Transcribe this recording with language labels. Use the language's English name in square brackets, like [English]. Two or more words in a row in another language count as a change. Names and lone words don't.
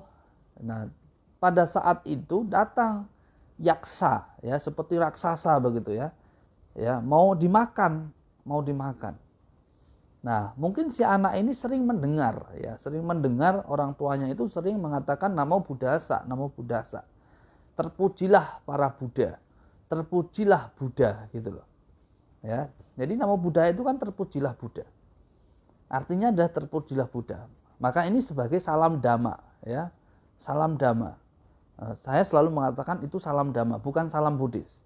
[Indonesian] Nah, pada saat itu datang yaksa, ya seperti raksasa begitu ya. Ya, mau dimakan. Nah, mungkin si anak ini sering mendengar ya, sering mendengar orang tuanya itu sering mengatakan [Pali] namo buddhasa, namo buddhasa. [Indonesian] Terpujilah para Buddha, terpujilah Buddha gitu loh. Ya. Jadi [Pali] namo Buddha [Indonesian] itu kan terpujilah Buddha. Artinya adalah terpujilah Buddha. Maka ini sebagai salam dhamma ya. Salam dhamma. Saya selalu mengatakan itu salam dhamma, bukan salam Buddhis.